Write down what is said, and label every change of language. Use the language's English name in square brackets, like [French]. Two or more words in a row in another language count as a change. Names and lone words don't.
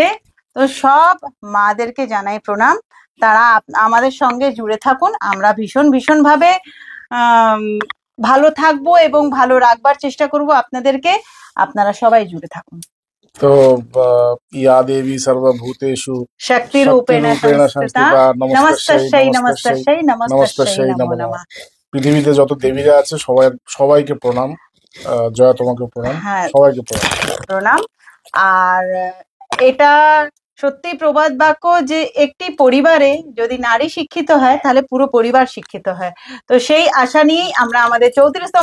[Bangla] তো সব মাদেরকে জানাই প্রণাম। তারা আমাদের সঙ্গে জুড়ে থাকুন। আমরা ভীষণ ভীষণ ভাবে আম, ভালো থাকবো এবং ভালো রাখবার চেষ্টা করব আপনাদেরকে। আপনারা সবাই জুড়ে থাকুন। [Sanskrit] তো ইয়া দেবী সর্বভূতেষু শক্তি রূপেণ শক্তিরূপেণ সংস্থিতা সংস্থিতা নমস্তস্যৈ নমস্তস্যৈ নমস্তস্যৈ নমস্তস্যৈ নমস্তস্যৈ নমস্তস্যৈ নমো নমো নমঃ। নমঃ। [Bangla] পৃথিবীতে যত দেবীরা আছে সবাইকে প্রণাম। জয়া তোমাকে প্রণাম, হ্যাঁ, সবাইকে প্রণাম। প্রণাম। আর এটা সত্যি প্রবাদ বাক্য যে একটি পরিবারে যদি নারী শিক্ষিত হয় তাহলে পুরো পরিবার শিক্ষিত হয়। তো সেই আশা নিয়েই আমরা আমাদের 34তম